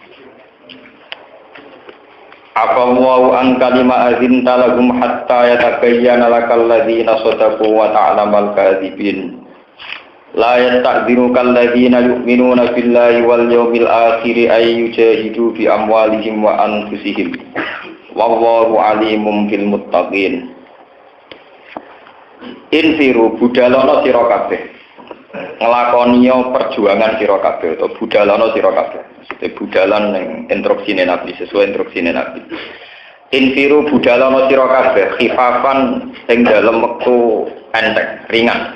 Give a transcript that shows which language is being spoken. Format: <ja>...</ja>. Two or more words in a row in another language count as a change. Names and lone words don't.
<ar>عفا الله عن كلما أذنت لهم حتى يتبين لك الذين صدقوا وتعلم الكاذبين. لا يستأذنك الذين يؤمنون بالله واليوم الآخر أن يجاهدوا بأموالهم وأنفسهم. والله عليم بالمتقين.</ar> <jv>Infiru budalono sira kabeh. Ngelakoniyo perjuangan sira kabeh atau budalana sira kabeh. Maksudnya budalan ning instruksine Nabi sesuai instruksine Nabi. Infiru budalana sira kabeh khifafan ing dalem wektu enteng, ringan.</jv>